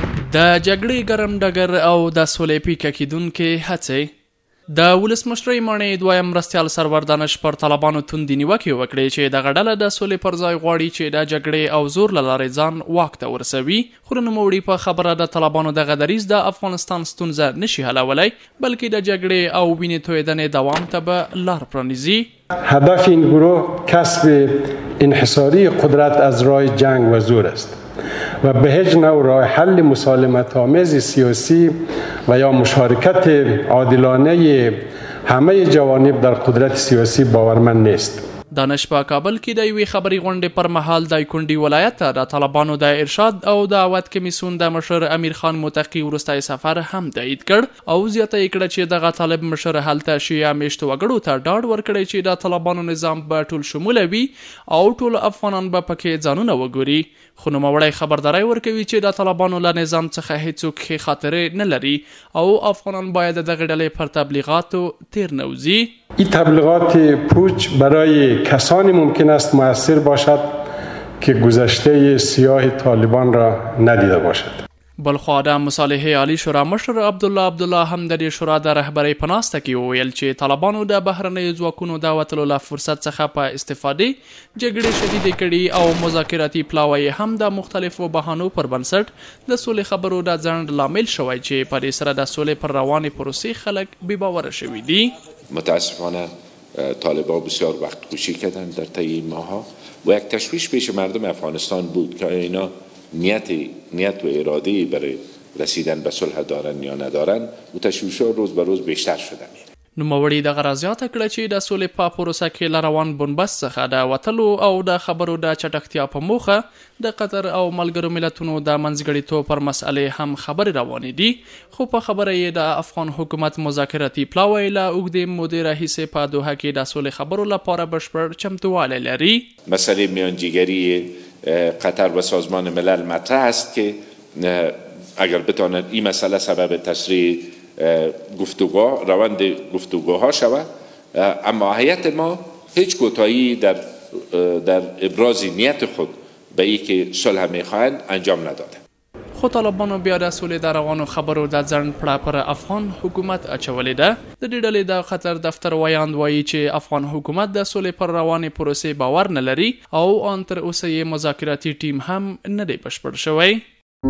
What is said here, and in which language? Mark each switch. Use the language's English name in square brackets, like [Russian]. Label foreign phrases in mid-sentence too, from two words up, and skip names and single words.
[Pashto] د جګړې ګرم ډګر او د سولې پیکه کیدونکې هڅې د ولسمشرۍ ماڼۍ دویم مرستیال سرور دانش پر طالبانو توندې نیوکې وکړې چې دغه ډله د سولې پر ځای غواړي چې د جګړې او زور له لارې ځان واک ته ورسوي. خو نوموړي په خبره د طالبانو دغه دریځ د افغانستان ستونزه نشي حلولی، بلکې د جګړې او وینې تویدنې دوام ته به لار پرانیزي. [Persian] هدف این گروه کسب انحصاری قدرت از راه جنگ و زور است و به هیچ نوع راه حل مسالمت آمیز سیاسی و یا مشارکت عادلانه همه جوانب در قدرت سیاسی باورمند نیست. [Pashto] دانش په کابل کې د یوې خبري غونډې پر مهال د کونډي ولایت ته د طالبانو د ارشاد او دعوت کمیسیون د مشر امیر خان متقی وروستی سفر هم تایید کړ او زیاته یې کړه چې دغه طالب مشر هلته شیعه میشتو وګړو ته ډاډ ورکړی چې د طالبانو نظام به ټول شموله وي او ټول افغانان به پکې ځانونه وګوري. خو نوموړی خبرداری ورکوي چې د طالبانو له نظام څخه هیڅوک ښې خاطرې نه لري او افغانان باید د دغه ډلې پر تبلیغاتو تیر نوځي. [Persian] این تبلیغات پوچ برای کسانی ممکن است مؤثر باشد که گذشته سیاه طالبان را ندیده باشد. [Pashto] بلخوا د مصالحې عالی شورا مشر عبدالله هم د دې شورا د رهبرۍ په ناسته کې وویل چې طالبانو د بهرنیو ځواکونو د وتلو له فرصت څخه په استفادې جګړې شدیدې کړي او مذاکراتي پلاوی هم د مختلفو بهانو پر بنسټ د سولې خبرو د ځنډ لامل شوی چې په دې سره د سولې پر روانې پروسې خلک بی‌باوره شوي دي. [Persian] متاسفانه طالبان بسیار وقت کشی کردن در طی این ماه‌ها و یک تشویش پیش مردم افغانستان بود که اینا نیت و اراده برای رسیدن به صلح دارن یا ندارن و تشویش‌ها روز به روز بیشتر شده میره. [Pashto] نوموړي دغه رازیاته کړه چې د سولې په پروسه کې له روان بنبست څخه د وتلو او د خبرو د چټکتیا په موخه د قطر او ملګرو ملتونو د منځګړیتوب پر مسئلې هم خبرې روانې دي. خو په خبره یې د افغان حکومت مذاکراتي پلاوی له اوږدې مودې راهیسې په دوحه کې د سولې خبرو لپاره بشپړ چمتووالی لري. [Persian] مسئله میانجیگری قطر و سازمان ملل مطرح است که اگر بتواند این مسئله سبب تسریع روند گفتگوها شود، اما هیئت ما هیچ کوتاهی در ابراز نیت خود به ای که صلح میخواهند انجام نداده. [Pashto] خو طالبانو بیا د سولې د روانو خبرو د ځنډ پړه پر افغان حکومت اچولې ده. د دې ډلې د قطر دفتر ویاند وایي چې افغان حکومت د سولې پر روانې پروسې باور نه لري او ان تر اوسه یې مذاکراتي ټیم هم نه دی بشپړ شوی.